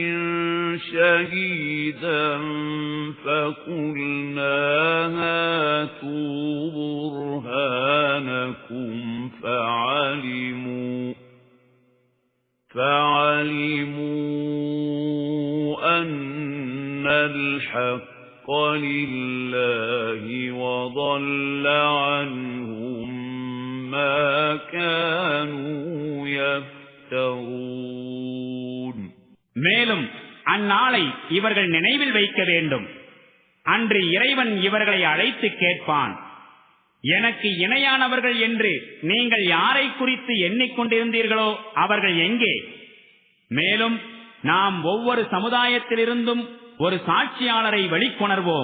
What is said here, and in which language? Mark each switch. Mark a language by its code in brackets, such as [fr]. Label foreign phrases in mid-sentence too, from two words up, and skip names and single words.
[ar] شَهِيدًا فَقُلْنَا هَاتُوا بُرْهَانَكُمْ فَعَلِمُوا أَنَّ الْحَقَّ لِلَّهِ وَضَلَّ عَنْهُمْ مَا كَانُوا يَفْتَرُونَ [ta] மேலும் அந்நாளை இவர்கள் நினைவில் வைக்க வேண்டும். அன்று இறைவன் இவர்களை அழைத்து கேட்பான், எனக்கு இணையானவர்கள் என்று நீங்கள் யாரை குறித்து எண்ணிக்கொண்டிருந்தீர்களோ அவர்கள் எங்கே? மேலும் நாம் ஒவ்வொரு சமுதாயத்திலிருந்தும் ஒரு சாட்சியாளரை வெளிக்கொணர்வோம்.